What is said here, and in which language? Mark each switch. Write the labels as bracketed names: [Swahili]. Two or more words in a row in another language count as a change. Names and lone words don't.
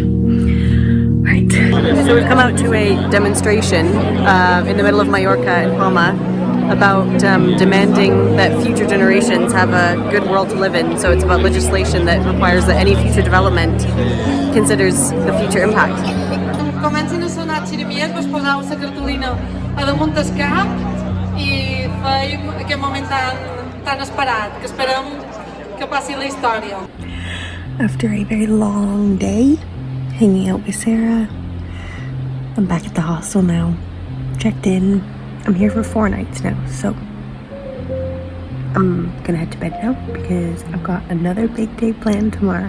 [English] Right. So we've come out to a demonstration in the middle of Mallorca and Palma about demanding that future generations have a good world to live in. So it's about legislation that requires that any future development considers the future impact. [Catalan] Comencen a sonar xirimies, vos posau la cartolina a damunt del cap i feim aquest moment tan esperat, que esperem que passi la història. [English] After a very long day hanging out with Sarah, I'm back at the hostel now, checked in. I'm here for 4 nights now, so I'm gonna head to bed now because I've got another big day planned tomorrow.